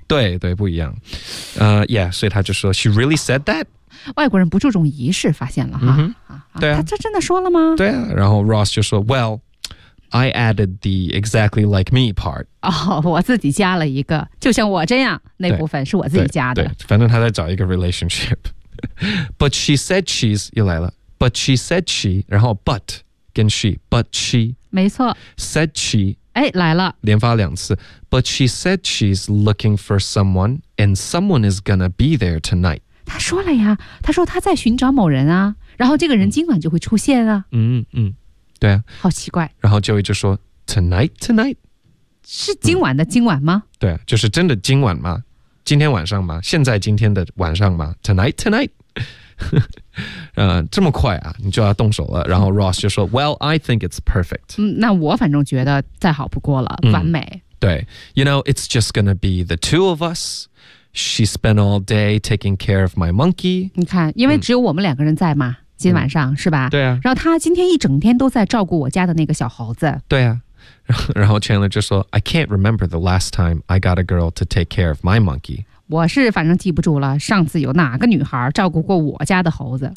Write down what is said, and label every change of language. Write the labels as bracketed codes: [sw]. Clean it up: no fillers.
[zh] 对对，不一样。Yeah， 所以他就说 [en] she really said that。 [zh] 外国人不注重仪式，发现了哈。 Mm-hmm. 对啊，他真的说了吗？对啊，然后 Ross 就说 well。 [en] I added the exactly like me part. [zh] 哦、oh, ，我自己加了一个，就像我这样那部分是我自己加的。对，对，反正他在找一个 relationship. [en] But she said she's [zh] 又来了。 [en] But she said she， [zh] 然后 [en] but 跟 she， but she， [zh] 没错 [en] ，said she， [zh] 哎来了，连发两次。 [en] But she said she's looking for someone， and someone is gonna be there tonight. [zh] 他说了呀，他说他在寻找某人啊，然后这个人今晚就会出现啊。嗯嗯。嗯对啊，好奇怪。然后Joey就说 Tonight 是今晚的今晚吗、嗯、对、啊、就是真的今晚吗？今天晚上吗？现在今天的晚上吗？ Tonight 、这么快啊，你就要动手了。然后 Ross 就说、嗯、 [en] Well I think it's perfect、 [zh] 嗯、那我反正觉得再好不过了，完美、嗯、对。 [en] You know it's just gonna be the two of us. She spent all day taking care of my monkey. [zh] 你看，因为只有我们两个人在嘛、嗯，今晚上、嗯、是吧？对啊。然后他今天一整天都在照顾我家的那个小猴子。对啊。然后 Chandler 就说 [en] I can't remember the last time I got a girl to take care of my monkey。 [zh] 我是反正记不住了，上次有哪个女孩照顾过我家的猴子？